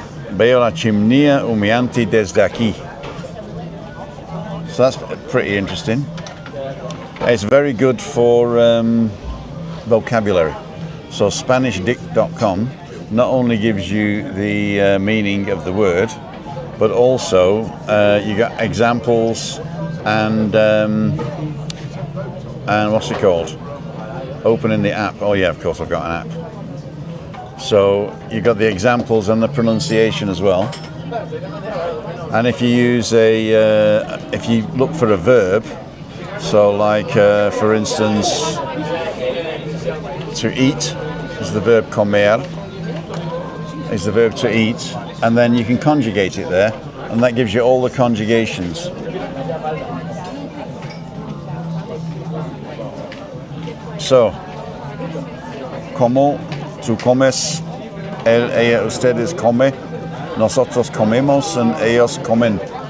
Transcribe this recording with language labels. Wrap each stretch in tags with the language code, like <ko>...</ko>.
<es>Veo la chimenea humeante desde aquí.</es> <en>So that's pretty interesting. It's very good for vocabulary. So SpanishDict.com not only gives you the meaning of the word, but also you got examples and what's it called? Opening the app. Oh yeah, of course I've got an app. So you got the examples and the pronunciation as well. And if you use if you look for a verb, so like for instance, to eat is the verb comer, is the verb to eat, and then you can conjugate it there, and that gives you all the conjugations.</en> <es>So, como tú comes, él, ella, ustedes come, nosotros comemos, and ellos comen.</es>